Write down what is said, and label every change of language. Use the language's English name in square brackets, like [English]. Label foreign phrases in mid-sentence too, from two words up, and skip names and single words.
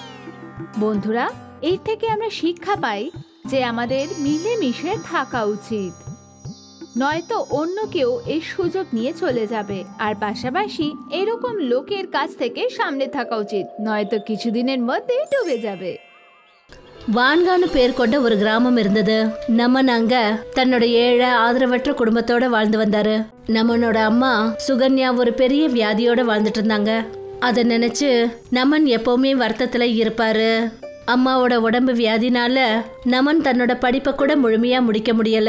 [Bangla] বন্ধুরা, এর থেকে আমরা শিক্ষা পাই যে আমাদের মিলেমিশে থাকা উচিত, নয়তো অন্য কেউ এই সুযোগ নিয়ে চলে যাবে। আর পাশাপাশি এরকম লোকের কাছ থেকে সামনে থাকা উচিত, নয়তো কিছুদিনের মধ্যে ডুবে যাবে। [Tamil] வான்கான்னு பேர் கொண்ட ஒரு கிராமம் இருந்தது. நமன் அங்க தன்னோட ஏழை ஆதரவற்ற குடும்பத்தோட வாழ்ந்து வந்தாரு. நமனோட அம்மா சுகன்யா ஒரு பெரிய வியாதியோட வாழ்ந்துட்டு இருந்தாங்க. அதை நினைச்சு நமன் எப்பவுமே வருத்தத்துல இருப்பாரு. அம்மாவோட உடம்பு வியாதினால நமன் தன்னோட படிப்பை கூட முழுமையா முடிக்க முடியல.